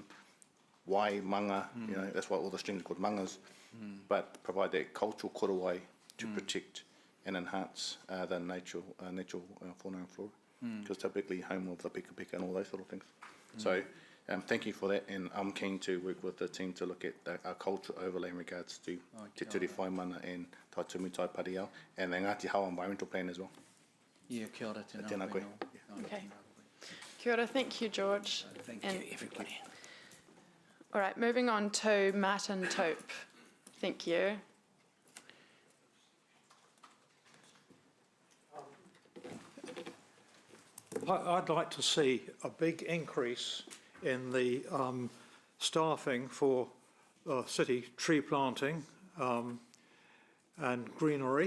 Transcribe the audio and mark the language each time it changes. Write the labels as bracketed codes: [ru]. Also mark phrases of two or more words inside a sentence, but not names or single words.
[mi] Wai manga, [en] that's why all the streams are called mangas, but provide that cultural korowai to protect and enhance the natural fauna and flora, because typically home of the pika pika and all those sort of things. So thank you for that, and I'm keen to work with the team to look at our cultural overlay in regards to Te Ture Whaimana and Taitumu Tai Paritaiao, and the Ngāti Hau environmental plan as well. Yeah, [mi] kia ora tēnā Tēnā koe. koe. Okay. Kia ora, [en] thank you, George. Thank And- you, everybody. All right, moving on to Martin Tope. Thank you. I'd like to see a big increase in the staffing for city tree planting and greenery.